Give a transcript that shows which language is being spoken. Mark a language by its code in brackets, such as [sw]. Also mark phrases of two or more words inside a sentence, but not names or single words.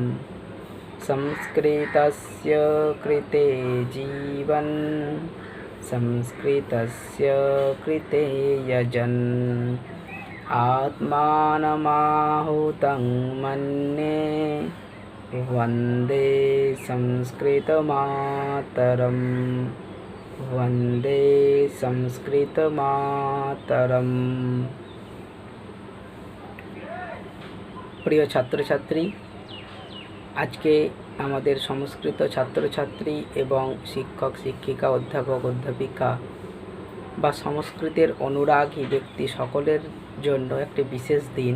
[sa] संस्कृतस्य कृते जीवन्, संस्कृतस्य कृते यजन्, आत्मानमाहुतं मन्ये, वन्दे संस्कृतमातरम्। वन्दे संस्कृतमातरम्। [bn] প্রিয় ছাত্রছাত্রী, আজকে আমাদের সংস্কৃত ছাত্রছাত্রী এবং শিক্ষক শিক্ষিকা অধ্যাপক অধ্যাপিকা বা সংস্কৃতের অনুরাগী ব্যক্তি সকলের জন্য একটি বিশেষ দিন।